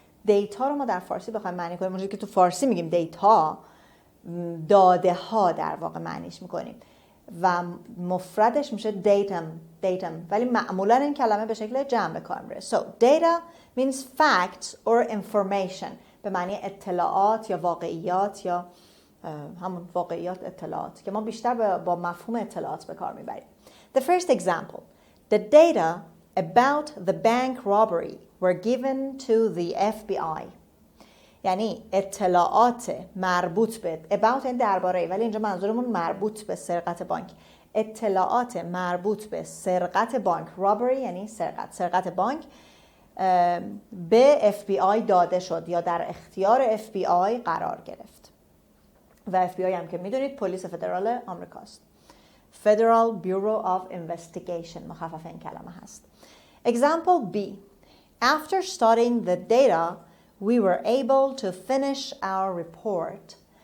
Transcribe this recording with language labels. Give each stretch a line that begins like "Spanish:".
Persian: دیتا رو ما در فارسی بخوایم معنی کنیم، اونجوری که تو فارسی میگیم دیتا، داده ها در واقع معنیش میکنیم و مفردش میشه datum، ولی معمولا این کلمه به شکل جمع به کار میره.
English: So data means facts or information،
Persian: به معنی اطلاعات یا واقعیات، یا همون واقعیات اطلاعات که ما بیشتر با مفهوم اطلاعات به کار میبریم.
English: The first example, the data about the bank robbery were given to the FBI.
Persian: یعنی اطلاعات مربوط به about این درباره، ولی اینجا منظورمون مربوط به سرقت بانک. اطلاعات مربوط به سرقت بانک، robbery یعنی سرقت بانک، به FBI داده شد یا در اختیار FBI قرار گرفت. و FBI هم که میدونید پلیس فدرال آمریکاست.
English: Federal Bureau of Investigation
Persian: مخفف این کلمه هست.
English: Example B. After studying the data, we were able to finish our report.